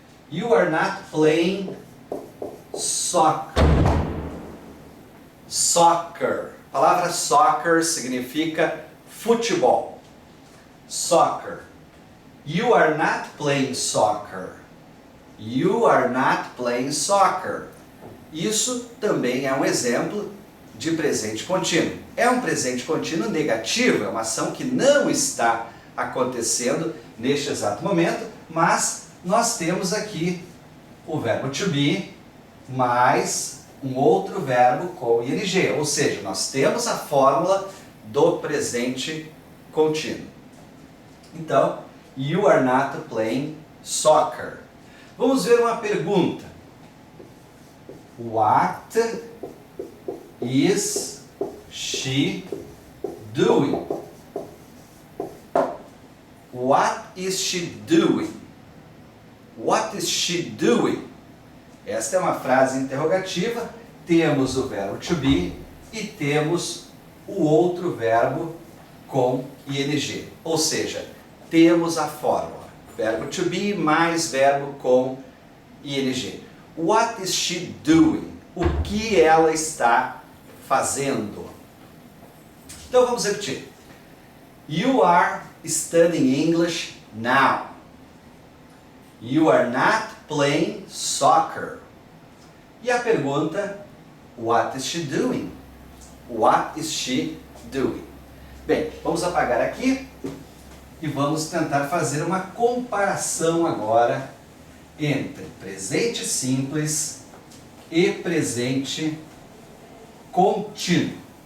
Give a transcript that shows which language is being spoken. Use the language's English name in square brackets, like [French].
[English] You are not playing soccer. Soccer. [Portuguese] A palavra soccer significa futebol. [English] Soccer. You are not playing soccer. You are not playing soccer. [Portuguese] Isso também é um exemplo de presente contínuo. É um presente contínuo negativo, é uma ação que não está acontecendo neste exato momento, mas nós temos aqui o verbo to be mais um outro verbo com ing, ou seja, nós temos a fórmula do presente contínuo. Então, [English] you are not playing soccer. [Portuguese] Vamos ver uma pergunta. [English] What is she doing? What is she doing? What is she doing? [Portuguese] Esta é uma frase interrogativa. Temos o verbo to be e temos o outro verbo com ing. Ou seja, temos a fórmula. Verbo to be mais verbo com ing. [English] What is she doing? [Portuguese] O que ela está fazendo? Então vamos repetir. [English] You are studying English now. You are not playing soccer. [Portuguese] E a pergunta, [English] what is she doing? What is she doing? [Portuguese] Bem, vamos apagar aqui e vamos tentar fazer uma comparação agora entre presente simples e presente contínuo.